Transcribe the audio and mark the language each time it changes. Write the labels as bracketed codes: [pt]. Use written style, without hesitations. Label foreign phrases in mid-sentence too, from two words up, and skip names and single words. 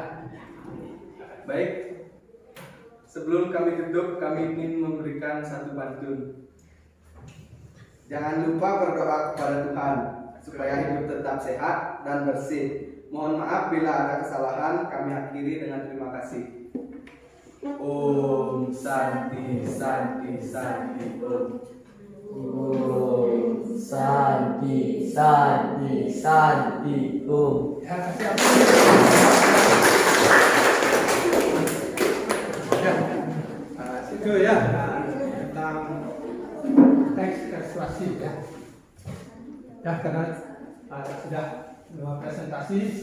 [id] Baik, sebelum kami tutup, kami ingin memberikan satu pantun. Jangan lupa berdoa kepada Tuhan supaya hidup tetap sehat dan bersih. Mohon maaf bila ada kesalahan. Kami akhiri dengan terima kasih. [sa] Om Santi Santi Santi Om. Om Santi Santi Santi Om. [id] Ya, kasih apa? Ya. Itu ya tentang teks persuasi ya. Ya, karena sudah dua presentasi.